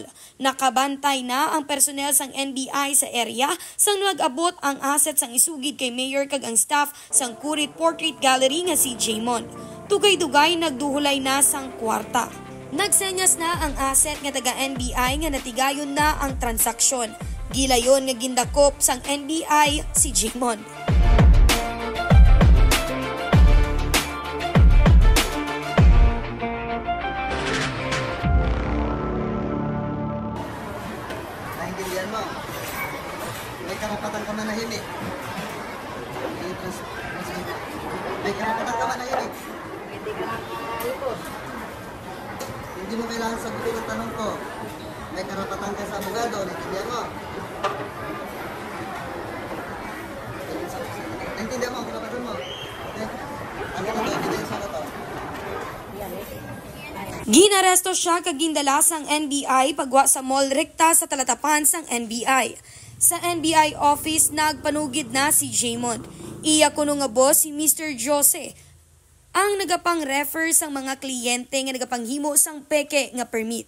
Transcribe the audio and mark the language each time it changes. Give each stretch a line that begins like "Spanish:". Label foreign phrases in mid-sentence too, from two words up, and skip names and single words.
Hiligaynon: Nakabantay na ang personnel sang NBI sa area sang nag-abot ang asset sang isugid kay mayor kag ang staff sang Kurit Portrait Gallery nga si Jaymon. Dugay-dugay nagduhulay na sang kwarta. Nagsenyas na ang asset nga taga NBI nga natigayon na ang transaksyon. Gilayon nga gindakop sang NBI si Jaymon.
Filipino: Naintindihan mo? May karapatan ka manahimik. May karapatan ka manahimik. Hindi mo kailangan sagutin ang tanong ko. May karapatan ka sa abogado. Naintindihan mo? Naintindihan mo ang karapatan mo. Okay? Ano na ito? Evidence na ito.
Hiligaynon: Ginaresto siya kag gindala sang NBI pagwa sa mall rekta sa talatapan sang NBI. Sa NBI office nagpanugid na si Jaymon. Iya kuno nga boss si Mr. Jose ang nagapang-refer sang mga kliyente nga nagapanghimo sang peke nga permit.